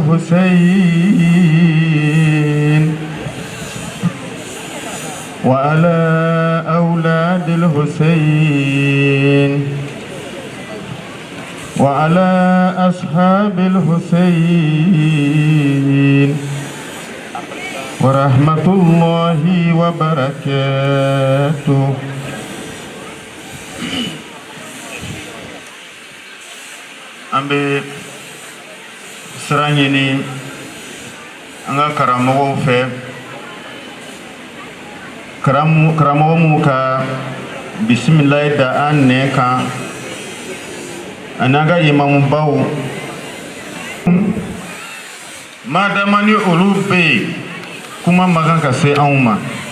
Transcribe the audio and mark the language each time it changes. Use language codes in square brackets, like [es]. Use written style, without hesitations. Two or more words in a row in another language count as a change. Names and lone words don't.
[ar] الحسين وعلى أولاد الحسين وعلى أصحاب الحسين ورحمة الله وبركاته. [bm] an bɛ sira ɲini an ka karamɔgɔw fɛ karamɔgɔ minnu ka bisimilayi da an nɛ kan ani an ka imamubaw madama ni olu bɛ yen kuma ma kan ka se anw ma